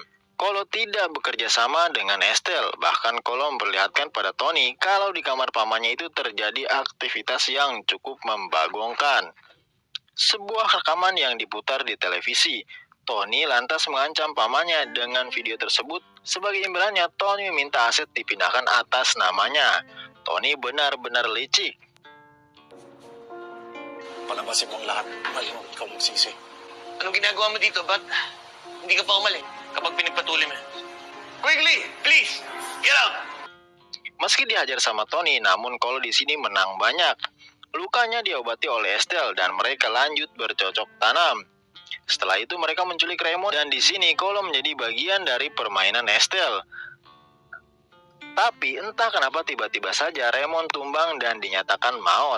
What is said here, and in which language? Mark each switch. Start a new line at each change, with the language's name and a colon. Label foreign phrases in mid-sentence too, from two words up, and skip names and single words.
Indonesian: Kolo tidak bekerja sama dengan Estelle. Bahkan Kolo memperlihatkan pada Tony kalau di kamar pamannya itu terjadi aktivitas yang cukup membagongkan. Sebuah rekaman yang diputar di televisi. Tony lantas mengancam pamannya dengan video tersebut. Sebagai imbalannya, Tony meminta aset dipindahkan atas namanya. Tony benar-benar licik.
Filipino: Palabasin mo ang lahat. Mali mo, ikaw magsisi. Anong ginagawa mo dito? Ba't hindi ka pa umali kapag pinagpatuloy mo?
English: Quickly, please, get out!
Indonesian: Meski dihajar sama Tony, namun Kolo di sini menang banyak. Lukanya diobati oleh Estelle dan mereka lanjut bercocok tanam. Setelah itu mereka menculik Raymond dan di sini Kolo menjadi bagian dari permainan Estelle. Tapi entah kenapa tiba-tiba saja Raymond tumbang dan dinyatakan maut.